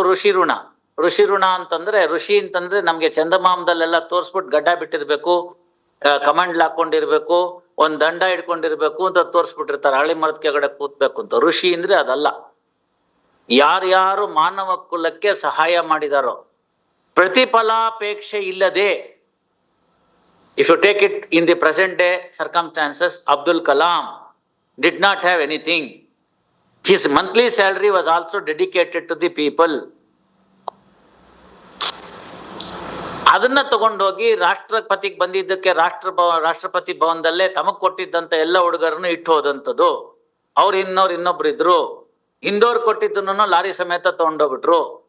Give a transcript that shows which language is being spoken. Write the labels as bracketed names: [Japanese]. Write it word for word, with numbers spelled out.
[Kannada] ಋಷಿ ಋಣ, ಋಷಿ ಋಣ ಅಂತಂದ್ರೆ, ಋಷಿ ಅಂತಂದ್ರೆ ನಮ್ಗೆ ಚಂದಮಾಮದಲ್ಲೆಲ್ಲ ತೋರಿಸ್ಬಿಟ್ಟು ಗಡ್ಡ ಬಿಟ್ಟಿರ್ಬೇಕು, ಕಮಂಡ್ಲ್ ಹಾಕೊಂಡಿರ್ಬೇಕು, ಒಂದ್ ದಂಡ ಇಟ್ಕೊಂಡಿರ್ಬೇಕು ಅಂತ ತೋರಿಸ್ಬಿಟ್ಟಿರ್ತಾರೆ, ಹಳಿ ಮರದ ಕೆಳಗಡೆ ಕೂತ್ಬೇಕು ಅಂತ. ಋಷಿ ಅಂದ್ರೆ ಅದಲ್ಲ. ಯಾರ್ಯಾರು ಮಾನವ ಕುಲಕ್ಕೆ ಸಹಾಯ ಮಾಡಿದಾರೋ, ಪ್ರತಿಫಲಾಪೇಕ್ಷೆ ಇಲ್ಲದೆ. [English] If you take it in the present day circumstances, Abdul Kalam did not have anything. His monthly salary was also dedicated to the people. [Kannada] ಅದನ್ನ ತಗೊಂಡೋಗಿ ರಾಷ್ಟ್ರಪತಿಗೆ ಬಂದಿದ್ದಕ್ಕೆ ರಾಷ್ಟ್ರ ರಾಷ್ಟ್ರಪತಿ ಭವನದಲ್ಲೇ ತಮಗ್ ಕೊಟ್ಟಿದ್ದಂತ ಎಲ್ಲ ಹುಡುಗರನ್ನು ಇಟ್ಟು ಹೋದಂಥದ್ದು. ಅವ್ರು ಇನ್ನೋರು ಇನ್ನೊಬ್ರು ಇದ್ರು, ಹಿಂದೋರ್ ಕೊಟ್ಟಿದ್ದನ್ನು ಲಾರಿ ಸಮೇತ ತಗೊಂಡೋಗ್ಬಿಟ್ರು.